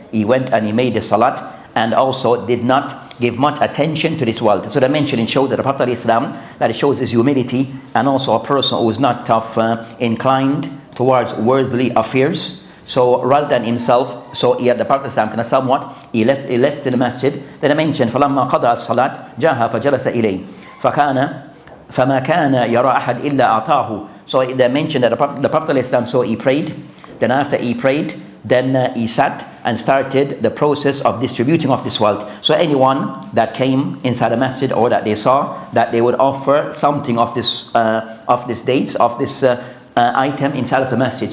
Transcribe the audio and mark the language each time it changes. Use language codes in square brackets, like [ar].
[en] He went and he made the salat, and also did not give much attention to this wealth. So they mentioned, it showed that the Prophet ﷺ, that it shows his humility, and also a person who is not inclined towards worldly affairs. So rather than himself, so he had the Prophet ﷺ kind of somewhat, he left in the masjid. Then I mentioned, [ar] فَلَمَّا قَضَى الصَّلَاةِ جَاءَ فَجَلَسَ إِلَيْهِ فَمَا كَانَ يَرَى أَحَدْ إِلَّا أَعْطَاهُ. [en] So they mentioned that the Prophet ﷺ, so he prayed. Then after he prayed, then he sat and started the process of distributing of this wealth. So anyone that came inside the masjid, or that they saw that they would offer something of this dates, of this item inside of the masjid.